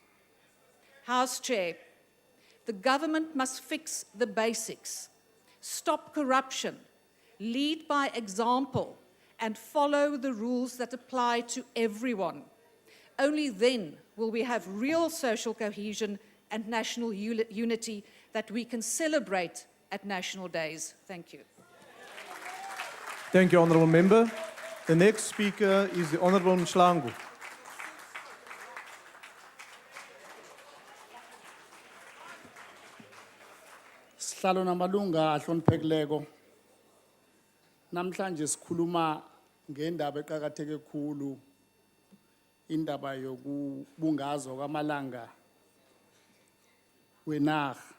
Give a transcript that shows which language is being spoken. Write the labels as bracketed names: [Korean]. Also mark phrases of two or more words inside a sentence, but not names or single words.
[English] House Chair, the government must fix the basics, stop corruption, lead by example, and follow the rules that apply to everyone. Only then will we have real social cohesion and national unity that we can celebrate at national days. Thank you. Thank you, Honourable Member. The next speaker is the Honourable Mshlangu. [South Ndebele] Sihlalo namalunga ahloniphekileko. Namhlanje sikhuluma ngendaba eqhakatheke kakhulu, indaba yokubungazwa kwamalanga wenarha.